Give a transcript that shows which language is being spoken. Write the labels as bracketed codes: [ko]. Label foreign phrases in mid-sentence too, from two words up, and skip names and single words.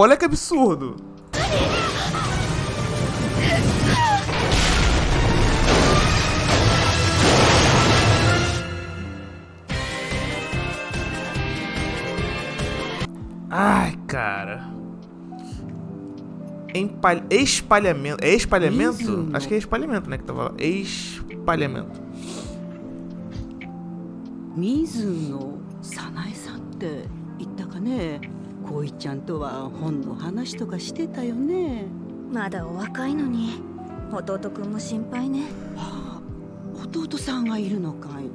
[pt] Olha que absurdo. Ai, cara. Espalhamento. É espalhamento? Acho que é espalhamento, né? Que tava lá. Espalhamento. [ja] Mizuno Sanae-san って言ったかね。こいちゃんとは本の話とかしてたよね。まだお若いのに弟くんも心配ね。はあ、弟さんがいるのかい。